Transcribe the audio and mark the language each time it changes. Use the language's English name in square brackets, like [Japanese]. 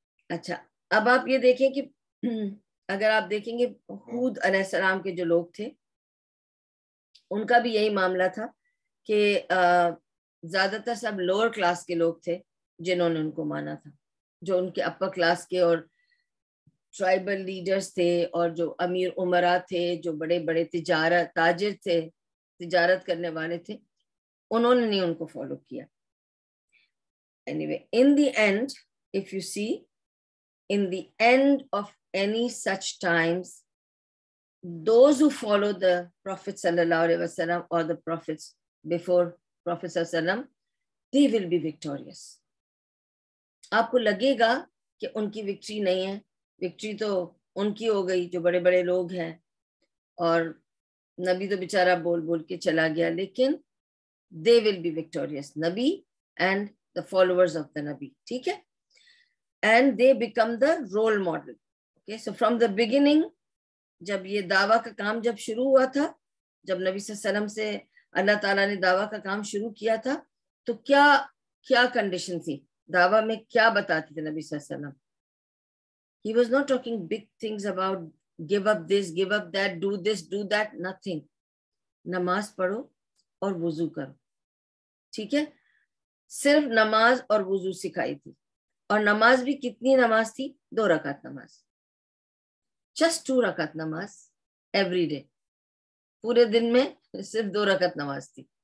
[Urdu] اچھا, اب آپ یہ دیکھیں کہ اگر آپ دیکھیں گے ہود علیہ السلام کے جو لوگ تھے, ان کا بھی یہی معاملہ تھا کہ زیادہ تر سب لوور کلاس کے لوگ تھے جنہوں نے ان کو مانا تھا. جو ان کے اپر کلاس کے اور ٹرائبل لیڈرز تھے, اور جو امیر امراء تھے, جو بڑے بڑے تاجر تھے, تجارت کرنے والے تھے, انہوں نے نہیں ان کو فالو کیا. [English] Anyway, in the end, if you see, in the end of any such times, those who follow the Prophet sallallahu alaihi wasallam or the prophets before Prophet sallallahu alaihi wasallam, they will be victorious. [Urdu] آپ کو لگے گا کہ ان کی victory نہیں ہے, victory تو ان کی ہو گئی جو بڑے بڑے لوگ ہیں, اور نبی تو بیچارہ بول بول کے چلا گیا, لیکن [English] they will be victorious, [Urdu] نبی [English] and the followers of the Nabi. ٹھیک ہے, and they become the role model. Okay, so from the beginning, [Urdu] جب یہ دعویٰ کا کام جب شروع ہوا تھا, جب نبی صلی اللہ علیہ وسلم سے اللہ تعالیٰ نے دعویٰ کا کام شروع کیا تھا, تو کیا کنڈیشن تھی دعویٰ میں, کیا بتاتے تھے نبی صلی اللہ علیہ وسلم. [English] He was not talking big things about give up this, give up that, do this, do that, nothing. [Urdu] نماز پڑھو اور وضو کرو. ٹھیک ہے, صرف نماز اور وضو سکھائی تھی. اور نماز بھی کتنی نماز تھی؟ 2 رکعت نماز، جسٹ 2 رکعت نماز ایوری ڈے، پورے دن میں صرف 2 رکعت نماز تھی،